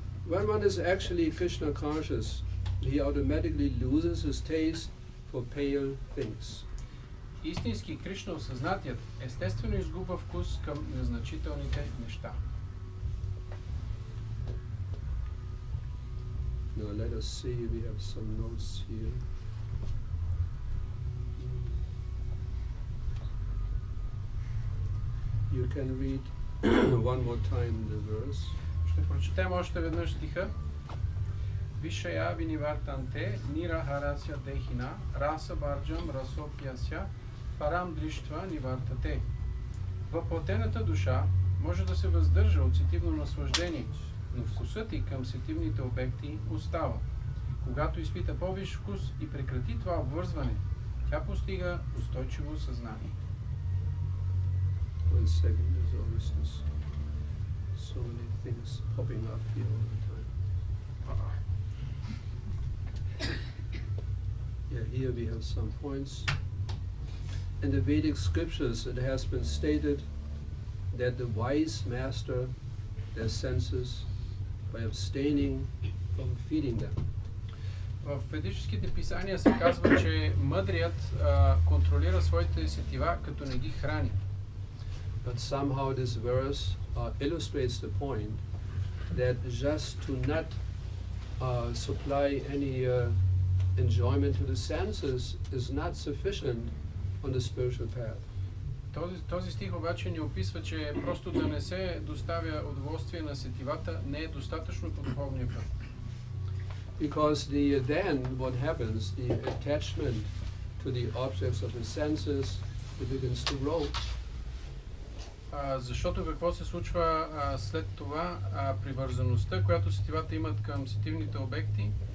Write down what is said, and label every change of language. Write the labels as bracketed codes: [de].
[en] When one is actually Krishna conscious, he automatically loses his taste for pale things. [bg] Истински Кришна осъзнатият естествено изгубва вкус към незначителните неща. [en] Now let us see, we have some notes here. You can read one more time the verse. [bg] Ще прочетем още веднъж стиха. [sa] Вишая винивартанте, нира харасya дехина, раса барджам расопяся, парам дриштва нивартате. [bg] Въплътената душа може да се въздържа от сетивно наслаждение, но вкусът й към сетивните обекти остава. Когато изпита по-висш вкус и прекрати това обвързване, тя постига устойчиво съзнание. [en] One second, there's always this, so many things popping up here all the time. Yeah, here we have some points. In the Vedic scriptures it has been stated that the wise master their senses by abstaining from feeding them. [bg] В ведическите писания се казва, че мъдрият контролира своите сетива, като не ги храни. [en] But somehow this verse illustrates the point that just to not supply any enjoyment to the senses is not sufficient on the spiritual path. [bg] Този стих обаче ни описва, че просто да не се доставя удоволствие на сетивата не е достатъчно по духовния път. [en] Because then what happens, the attachment to the objects of the senses, it begins to grow. [bg] Защото какво се случва след това, привързаността, която сетивата имат към сетивните обекти,